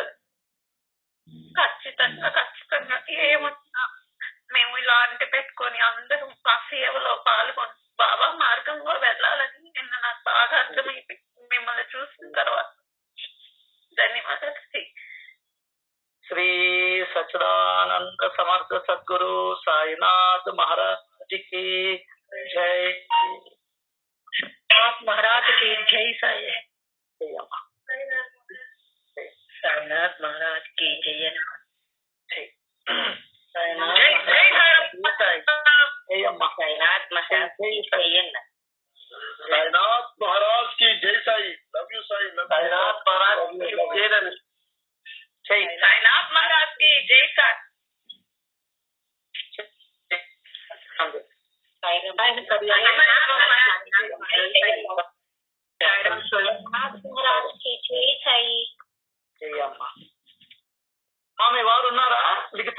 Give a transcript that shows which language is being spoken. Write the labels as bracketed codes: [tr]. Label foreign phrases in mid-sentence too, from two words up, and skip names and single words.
[te] ఖచ్చితంగా ఖచ్చితంగా ఏమన్నా మేము ఇలా అంటి పెట్టుకొని అందరూ ఆ సేవలో పాల్గొని బాబా మార్గంలో వెళ్ళాలని నిన్న నాకు బాగా అర్థమైపోయింది మిమ్మల్ని చూసిన తర్వాత. ధన్యవాదాలు. [hi] श्री सच्चिदानंद समर्थ सद्गुरु साईनाथ महाराज की जय. महाराज की जय साई. साईनाथ महाराज की जय. సాయినాథ్ महाराज की जय साई. [en] love you [hi] సాయి. साईनाथ महाराज की जय. साईनाथ महाराज की जय साई. [te] మామి వారు ఉన్నారా లిఖిత?